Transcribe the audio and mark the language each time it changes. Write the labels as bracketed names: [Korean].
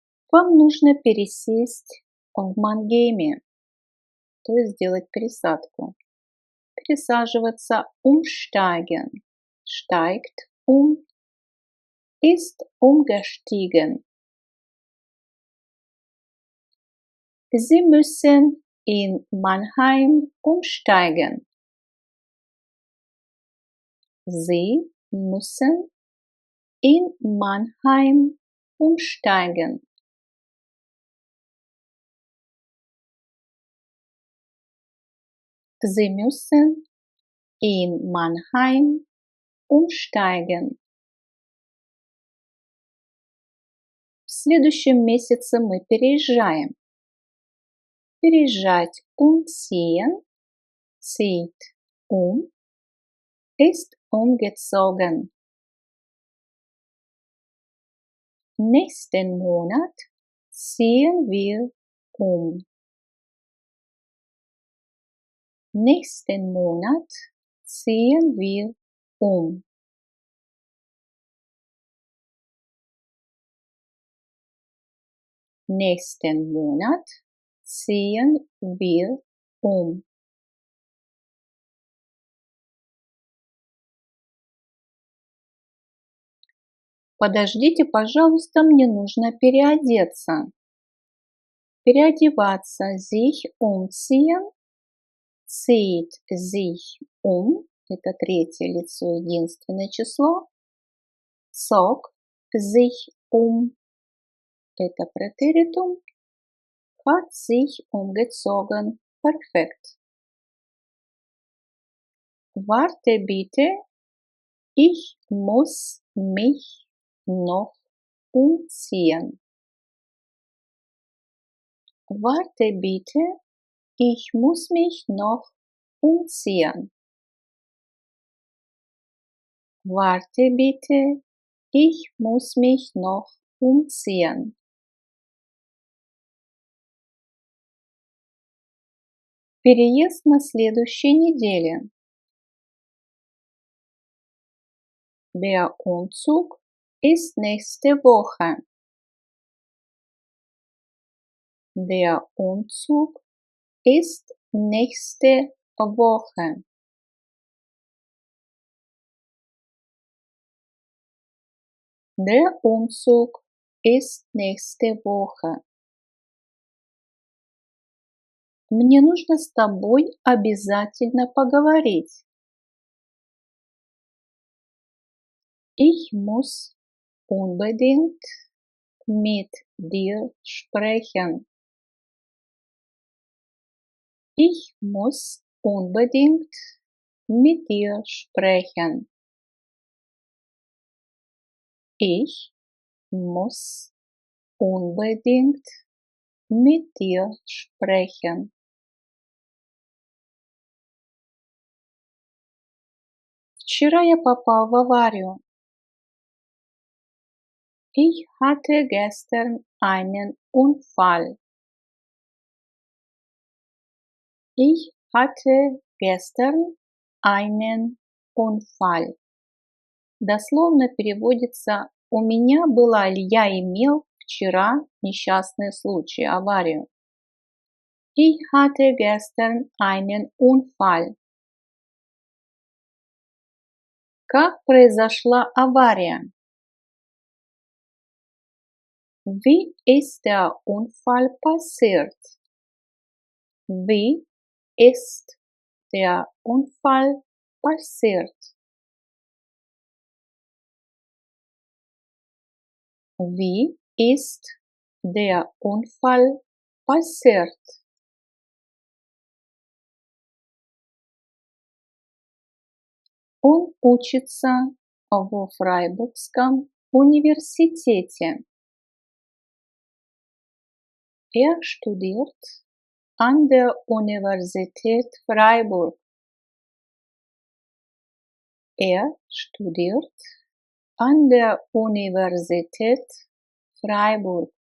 [Russian] Вам нужно пересесть в Мангейме, то есть сделать пересадку. [German] Пересаживаться umsteigen. Steigt um, ist umgestiegen. Sie müssen in Mannheim umsteigen. Sie müssen in Mannheim umsteigen. Sie müssen in Mannheim umsteigen. [Russian] В следующем месяце мы переезжаем. [German] Переезжать umziehen, zieht ist umgezogen. Nächsten Monat ziehen wir um. Nächsten Monat ziehen wir um. Nächsten Monat ziehen wir um. [Russian] Подождите, пожалуйста, мне нужно переодеться. Переодеваться, [German] sich umziehen, zieht sich [Russian] это третье лицо, единственное число. [German] Zog sich это Präteritum. Hat sich umgezogen. Perfekt. Warte bitte, ich muss mich noch umziehen. Warte bitte, ich muss mich noch umziehen. Warte bitte, ich muss mich noch umziehen. [Russian] Переезд на следующей неделе. [German] Der Umzug ist nächste Woche. Der Umzug ist nächste Woche. Der Umzug ist nächste Woche. [Russian] Мне нужно с тобой обязательно поговорить. [German] Ich muss unbedingt mit dir sprechen. Ich muss unbedingt mit dir sprechen. Ich muss unbedingt mit dir sprechen. [Russian] Вчера я попал в аварию. [German] Ich hatte gestern einen Unfall. Ich hatte gestern einen Unfall. [Russian] Дословно переводится «У меня была или я имел вчера несчастный случай, аварию». [German] Ich hatte gestern einen Unfall. [Russian] Как произошла авария? [German] Wie ist der Unfall passiert? Wie ist der Unfall passiert? Wie ist der Unfall passiert? [Russian] Он учится во Фрайбургском университете. [German] Er studiert an der Universität Freiburg. Er studiert an der Universität Freiburg.